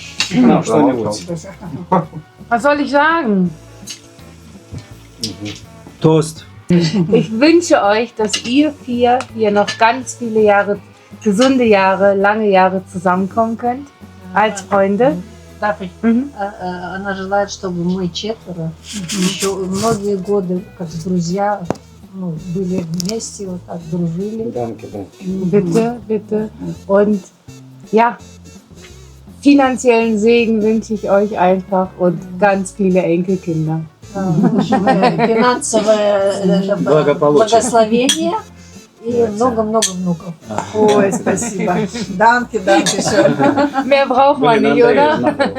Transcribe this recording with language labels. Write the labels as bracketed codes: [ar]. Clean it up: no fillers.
[ru] на что-нибудь. [de] Was soll ich sagen? Toast. Ich wünsche euch, dass ihr vier hier noch ganz viele Jahre, gesunde Jahre, lange Jahre zusammenkommen könnt. Als Freunde. Darf ich? [ru] Она желает, чтобы мы четверо еще многие годы, как друзья, были вместе, вот так дружили. Данки, да. [de] Bitte, bitte. Und ja, finanziellen Segen wünsche ich euch einfach und ganz viele Enkelkinder. [ru] Финансовое благословение и много-много внуков. Ой, спасибо. Данки, все. [de] Mehr braucht man nicht, oder?